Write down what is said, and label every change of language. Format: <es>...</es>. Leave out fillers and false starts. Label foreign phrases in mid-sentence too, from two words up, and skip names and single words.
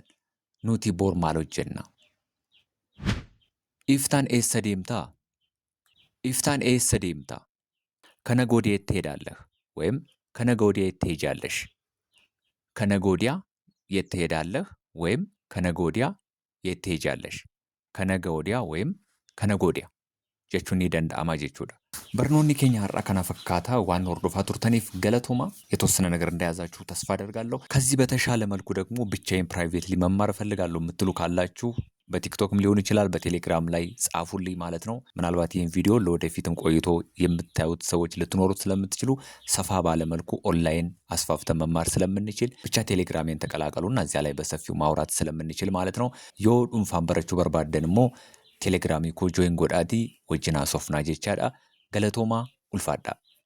<om>Nuti bor maal goona iftaan eessa deemta iftaan eessa deemta</om> <am>ከነገ ወዲያ የት ትሄዳለህ ወይም ከነገ ወዲያ የት ትሄጃለሽ? ከነገ ወዲያ የት ትሄዳለህ ወይም ከነገ ወዲያ የት ትሄጃለሽ? ከነገ ወዲያ ወይም ከነገ ወዲያ</am> <om>jechuun ni danda'ama jechuudha. Barnoonni keenya har'a kana fakkaata waan hordofaa turtaniif galatooma</om> <am>የተወሰነ ነገር እንደያዛችሁ ተስፋ አደርጋለሁ። ከዚህ በተሻለ መልኩ ደግሞ ብቻዬን ፕራይቬትሊ መማር እፈልጋለሁ የምትሉ ካላችሁ በቲክቶክም ሊሆን ይችላል በቴሌግራም ላይ ጻፉልኝ ማለት ነው። ምናልባት ይህን ቪዲዮ ለወደፊትም ቆይቶ የምታዩት ሰዎች ልትኖሩት ስለምትችሉ ሰፋ ባለ መልኩ ኦንላይን አስፋፍተን መማር ስለምንችል ብቻ ቴሌግራሜን ተቀላቀሉና እዚያ ላይ በሰፊው ማውራት ስለምንችል ማለት ነው።</am> <om>yoo dhuunfaan barachuu barbaaddan immoo telegiraamii koo join godhaatii wajjin haasofnaa jechaadha. Galatoomaa ulfaadhaa.</om>